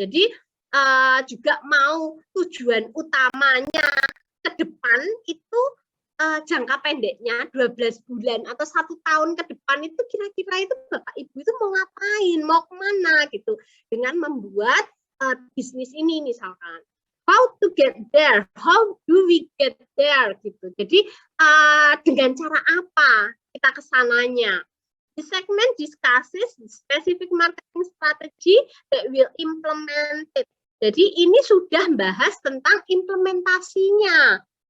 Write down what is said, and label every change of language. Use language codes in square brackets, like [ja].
[id] Jadi juga mau tujuan utamanya ke depan itu jangka pendeknya 12 bulan atau 1 tahun ke depan itu kira-kira itu Bapak Ibu itu mau ngapain, mau kemana gitu dengan membuat bisnis ini misalkan. [en] How to get there? How do we get there gitu. [id] Jadi dengan cara apa kita kesananya? [en] The segment discusses the specific marketing strategy that will implement it. [id] Jadi ini sudah bahas tentang implementasinya.